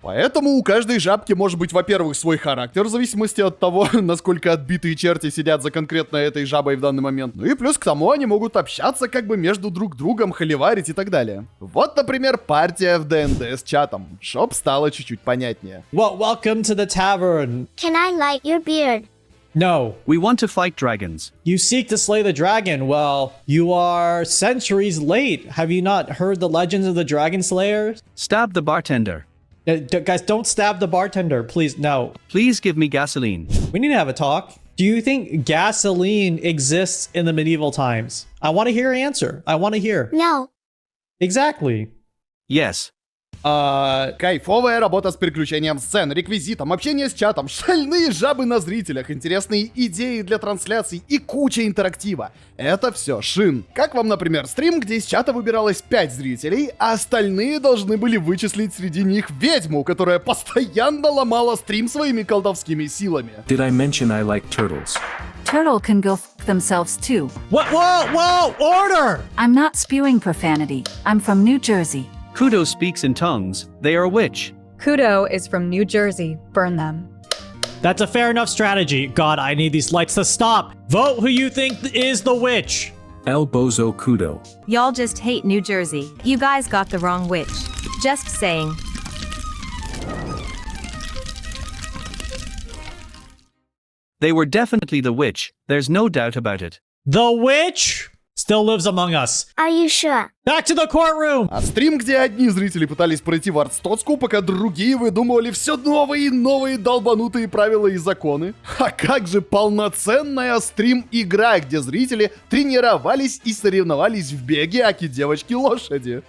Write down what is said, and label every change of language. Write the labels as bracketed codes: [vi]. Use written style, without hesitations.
[ru] Поэтому у каждой жабки может быть, во-первых, свой характер, в зависимости от того, насколько отбитые черти сидят за конкретно этой жабой в данный момент. Ну и плюс к тому они могут общаться как бы между друг другом, холиварить и так далее. Вот, например, партия в ДНД с чатом, чтоб стало чуть-чуть понятнее. [en] Well, welcome to the tavern. Can I light your beard? No. We want to fight dragons. You seek to slay the dragon. Well, you are centuries late. Have you not heard the legends of the dragon slayers? Stab the bartender. Guys, don't stab the bartender, please. No. Please give me gasoline. We need to have a talk. Do you think gasoline exists in the medieval times? I want to hear your answer. I want to hear. No. Exactly. Yes. [ru] Кайфовая работа с переключением сцен, реквизитом, общение с чатом, шальные жабы на зрителях, интересные идеи для трансляций и куча интерактива. Это все Шин. Как вам, например, стрим, где из чата выбиралось 5 зрителей, а остальные должны были вычислить среди них ведьму, которая постоянно ломала стрим своими колдовскими силами. [en] Did I mention I like turtles? Turtle can go f themselves too. What? Whoa! Order! I'm not spewing profanity. I'm from New Jersey. Kudo speaks in tongues. They are a witch. Kudo is from New Jersey. Burn them. That's a fair enough strategy. God, I need these lights to stop. Vote who you think is the witch. El Bozo Kudo. Y'all just hate New Jersey. You guys got the wrong witch. Just saying. They were definitely the witch. There's no doubt about it. The witch still lives among us. Are you sure? Back to the courtroom! [ru] А стрим, где одни зрители пытались пройти в Артстоцку, пока другие выдумывали все новые и новые долбанутые правила и законы. А как же полноценная стрим-игра, где зрители тренировались и соревновались в беге аки-девочки-лошади.